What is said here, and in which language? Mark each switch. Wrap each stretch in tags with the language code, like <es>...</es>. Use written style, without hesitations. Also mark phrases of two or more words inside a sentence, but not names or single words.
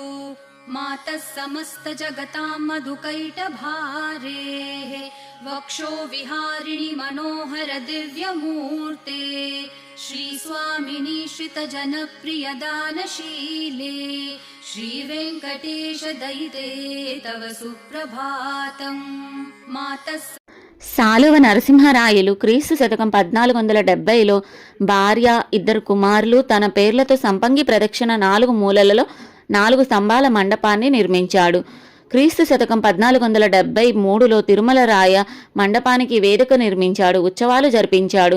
<sa>मातः समस्त जगतां मधुकैटभारेः वक्षो विहारिणि मनोहर दिव्यमूर्ते। श्रीस्वामिनि श्रितजनप्रियदानशीले श्रीवेङ्कटेश दयिते तव सुप्रभातम्। मातः</sa> <te>సాలువ నరసింహరాయలు క్రీస్తు శతకం 1470లో భార్య, 2 కుమారులు తన పేర్లతో సంపంగి ప్రదక్షిణ 4 మూలలలో 4 స్తంభాల మండపాన్ని నిర్మించాడు. క్రీస్తు శతకం 1473లో తిరుమల రాయ మండపానికి వేదిక నిర్మించాడు, ఉత్సవాలు జరిపించాడు.</te>